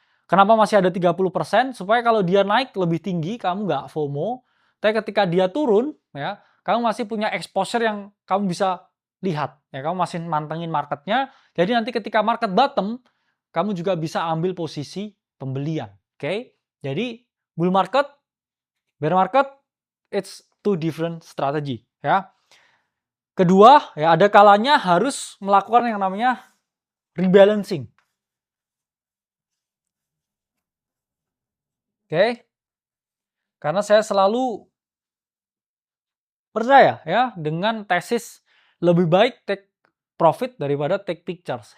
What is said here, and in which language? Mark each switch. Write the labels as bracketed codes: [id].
[id] Kenapa masih ada 30%? Supaya kalau dia naik lebih tinggi, kamu nggak FOMO. Tapi ketika dia turun, ya, kamu masih punya exposure yang kamu bisa lihat. Ya, kamu masih mantengin marketnya. Jadi nanti ketika market bottom, kamu juga bisa ambil posisi pembelian. Oke? Jadi [en] bull market, bear market, it's two different strategy. Ya. [id] Kedua, ya ada kalanya harus melakukan yang namanya rebalancing. Oke? Karena saya selalu percaya ya dengan tesis lebih baik take profit daripada take pictures.